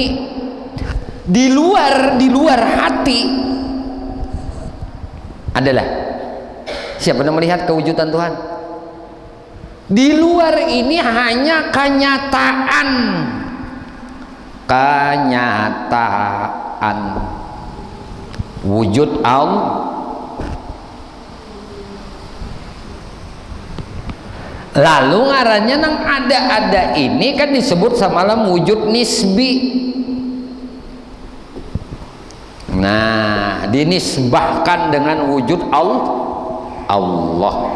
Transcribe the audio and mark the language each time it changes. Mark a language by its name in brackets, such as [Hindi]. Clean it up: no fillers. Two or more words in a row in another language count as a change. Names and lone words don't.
[Indonesian] Di luar hati adalah siapa yang melihat kewujudan Tuhan? Di luar ini hanya kenyataan wujud Allah. [Banjar] Lalu ngarannya nang ada ini kan disebut samalam wujud nisbi. [Indonesian] Nah, dinisbahkan dengan wujud Allah.